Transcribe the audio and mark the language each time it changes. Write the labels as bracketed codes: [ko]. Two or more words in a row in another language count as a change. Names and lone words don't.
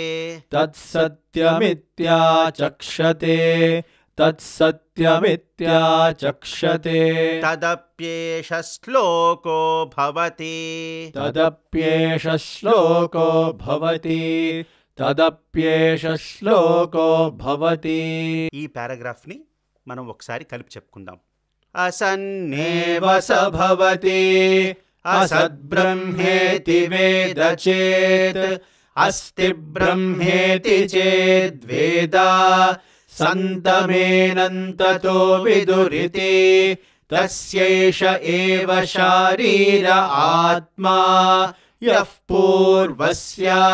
[sa] तत्सत्यमित्याचक्षते तत्सत्यमित्याचक्षते तदप्येष श्लोको भवति तदप्येष श्लोको भवति तदप्येष श्लोको भवति [te] ఈ పారాగ్రాఫ్ ని మనం ఒకసారి కలిపి చెప్పుకుందాం. [sa] असन्नेव एव स भवति असद्ब्रह्मेति वेद चेत् अस्ति ब्रह्मेति चेद्वेद सन्तमेनन्ततो विदुरिति तस्यैष एव शारीर आत्मा यः पूर्वस्य